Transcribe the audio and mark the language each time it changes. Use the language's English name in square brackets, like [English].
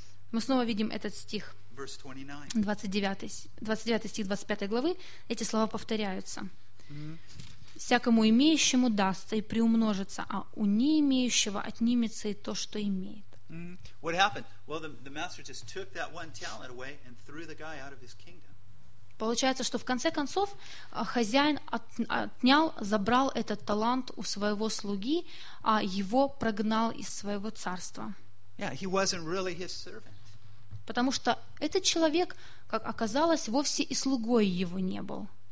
[Russian] Мы снова видим этот стих. 29 стих 25 главы. Эти слова повторяются. Всякому имеющему дастся и приумножится, а у не имеющего отнимется и то, что имеет. [English] What happened? Well, the master just took that one talent away and threw the guy out of his kingdom. [Russian] Получается, что в конце концов хозяин забрал этот талант у своего слуги, а его прогнал из своего царства. [English] Yeah, he wasn't really his servant. [Russian] Потому что этот человек, как оказалось, вовсе и слугой его не был.